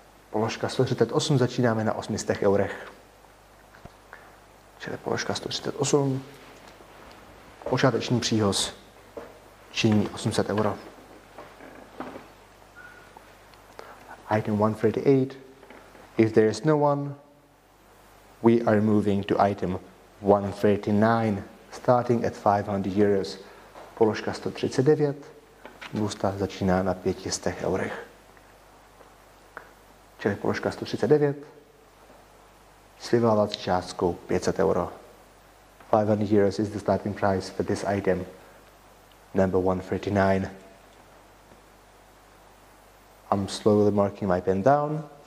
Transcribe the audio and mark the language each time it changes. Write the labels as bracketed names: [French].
[Czech] Položka 138 začínáme na 800 eurech. Čili položka 138, počáteční příhoz činí 800 euro. [English] Item 138, if there is no one, we are moving to item 139, starting at 500 euros. [Czech] Položka 139, busta začíná na 500 eurech. Čili položka 139 s vyvolávací částkou 500 euro. [English] 500 euros is the starting price for this item, number 139. I'm slowly marking my pen down.